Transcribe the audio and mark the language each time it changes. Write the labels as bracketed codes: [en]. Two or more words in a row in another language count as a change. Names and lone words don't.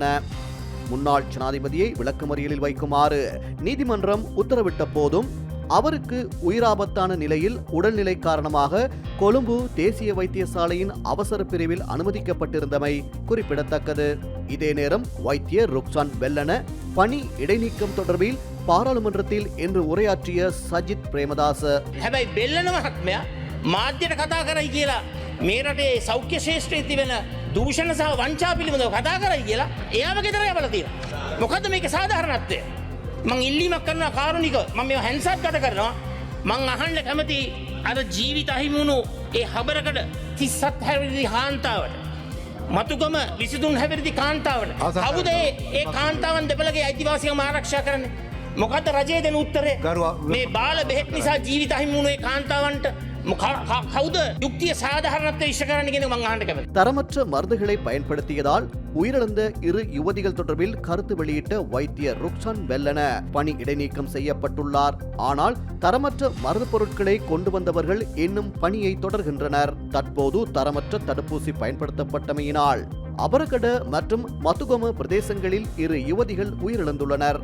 [ta] முன்னாள் ஜனாதிபதியை விளக்கமறியலில் வைக்குமாறு நீதிமன்றம் உத்தரவிட்ட போதும் அவருக்கு உயிராபத்தான நிலையில் உடல்நிலை காரணமாக கொழும்பு தேசிய வைத்தியசாலையின் அவசர பிரிவில் அனுமதிக்கப்பட்டிருந்தமை குறிப்பிடத்தக்கது. இதே நேரம் வைத்தியர் ரொக்சான் பெல்லன பணி இடைநீக்கம் தொடர்பில் பாராளுமன்றத்தில் இன்று உரையாற்றிய சஜித் பிரேமதாச [si] හැබැයි බෙල්ලන මහත්මයා මාධ්‍යයට කතා කරයි කියලා මේ රටේ සෞඛ්‍ය ශේෂ්ත්‍රයේ තිබෙන දූෂණ සහ වංචා පිළිබඳව කතා කරයි කියලා එයාව ගෙදර යවලා තියෙනවා. මොකද්ද මේකේ සාධාරණත්වය? මං ඉල්ලීමක් කරනවා කාරුණික මම මේව හැන්සත් ගත කරනවා. මං අහන්න කැමති අර ජීවිත අහිමි වුණු ඒ හබරකඩ 37 හැවිරිදි කාන්තාවට මතුගම 23 හැවිරිදි කාන්තාවට කවුද ඒ කාන්තාවන් දෙපළගේ අයිතිවාසිකම් ආරක්ෂා කරන්නේ? මොකද රජයේ දෙන උත්තරේ මේ බාල බෙහෙත් නිසා ජීවිත අහිමි වුණු ඒ කාන්තාවන්ට කවුද යුක්තිය සාධාරණත්වය ඉෂ්ට කරන්න කියන මං අහන්න කැමතියි. [ta] தரமற்ற மருந்துகளை பயன்படுத்தியதால் உயிரிழந்த இரு யுவதிகள் தொடர்பில் கருத்து வெளியிட்ட வைத்தியர் ரொக்சான் பெல்லன பணி இடைநீக்கம் செய்யப்பட்டுள்ளார். ஆனால் தரமற்ற மருந்து பொருட்களை கொண்டு வந்தவர்கள் இன்னும் பணியை தொடர்கின்றனர். தற்போது தரமற்ற தடுப்பூசி பயன்படுத்தப்பட்டமையினால் அபரகட மற்றும் மத்துகம பிரதேசங்களில் இரு யுவதிகள் உயிரிழந்துள்ளனர்.